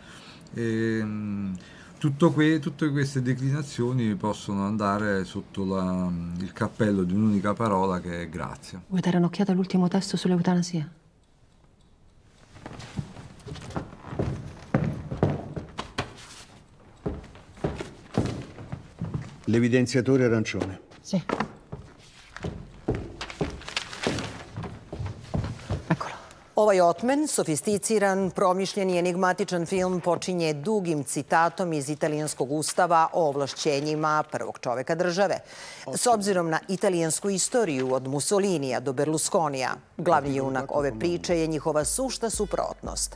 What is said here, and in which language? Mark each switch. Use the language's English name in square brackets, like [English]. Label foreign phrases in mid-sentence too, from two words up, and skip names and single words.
[Italian] Tutte queste declinazioni possono andare sotto il cappello di un'unica parola che è grazia. Vuoi dare un'occhiata all'ultimo testo sull'eutanasia? L'evidenziatore arancione. Sì. [Serbian] Ovaj otmen, sofisticiran, promišljen i enigmatičan film počinje dugim citatom iz italijanskog ustava o ovlašćenjima prvog čoveka države. S obzirom na italijansku istoriju od Mussolinija do Berlusconija, glavni junak ove priče je njihova sušta suprotnost.